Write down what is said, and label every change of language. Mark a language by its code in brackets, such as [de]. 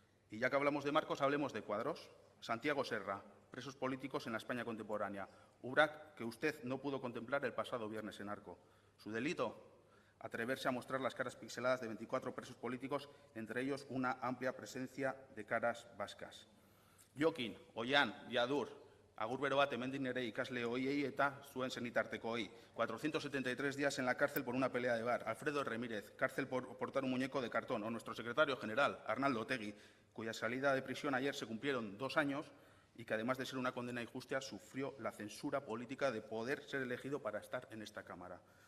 [es] Y ya que hablamos de marcos, hablemos de cuadros. Santiago Serra, presos políticos en la España contemporánea. Urak, que usted no pudo contemplar el pasado viernes en Arco. Su delito, atreverse a mostrar las caras pixeladas de 24 presos políticos, entre ellos una amplia presencia de caras vascas. [eu] Jokin, Oian, Yadur, agur bero bat hemendik nire ikasle hoiei eta zuen senitartekoei. [es] 473 días en la cárcel por una pelea de bar. Alfredo Remírez, cárcel por portar un muñeco de cartón. O nuestro secretario general, Arnaldo Otegi, cuya salida de prisión ayer se cumplieron 2 años y que además de ser una condena injusta, sufrió la censura política de poder ser elegido para estar en esta Cámara.